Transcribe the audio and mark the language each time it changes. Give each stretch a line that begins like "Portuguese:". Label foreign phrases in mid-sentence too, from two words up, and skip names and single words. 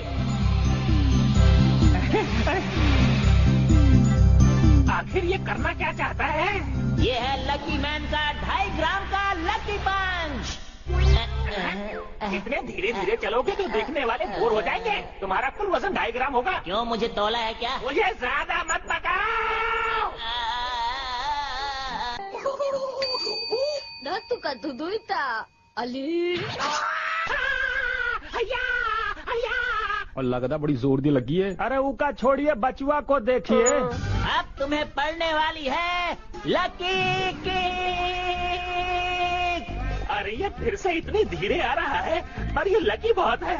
Hindi: आखिर ये करना क्या चाहता है? ये है लकी मैन का 2.5 ग्राम का लकी पंच। इतने धीरे धीरे चलोगे तो देखने वाले बोर हो जाएंगे। तुम्हारा कुल वजन 2.5 ग्राम होगा। क्यों, मुझे तौला है क्या? मुझे ज्यादा मत बताओ।
Japanese: なんとか届いた。あれ
Hindi: और लगता बड़ी जोर दी लगी है। अरे उका छोड़िए, बचुआ को देखिए। अब तुम्हें पड़ने वाली है लकी किक। अरे ये फिर से इतनी धीरे आ रहा है, पर ये लकी बहुत है।